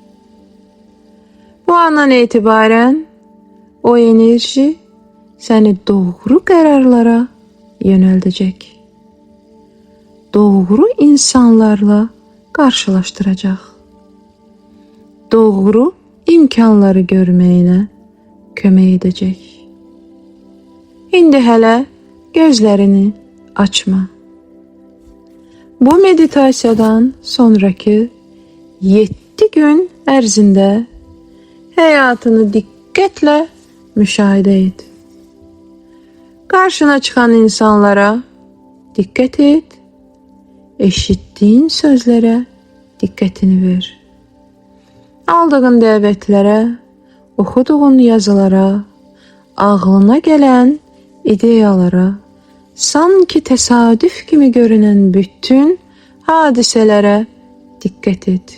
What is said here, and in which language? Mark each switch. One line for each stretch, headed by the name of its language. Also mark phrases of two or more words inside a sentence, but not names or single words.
Turkish: Bu andan itibaren o enerji seni doğru kararlara yöneldecek. Doğru insanlarla karşılaştıracak. Doğru imkanları görmeyine
Azerbaijani: kömək edəcək. İndi hələ gözlərini açma. Bu meditasiyadan sonraki 7 gün ərzində həyatını diqqətlə müşahidə et.
Turkish: Karşına çıkan insanlara dikkat et. Eşittiğin sözlere dikkatini ver. Aldığın dəvətlere, oxuduğun yazılara, ağlına gelen ideyalara, sanki tesadüf kimi görünen bütün hadiselere dikkat et.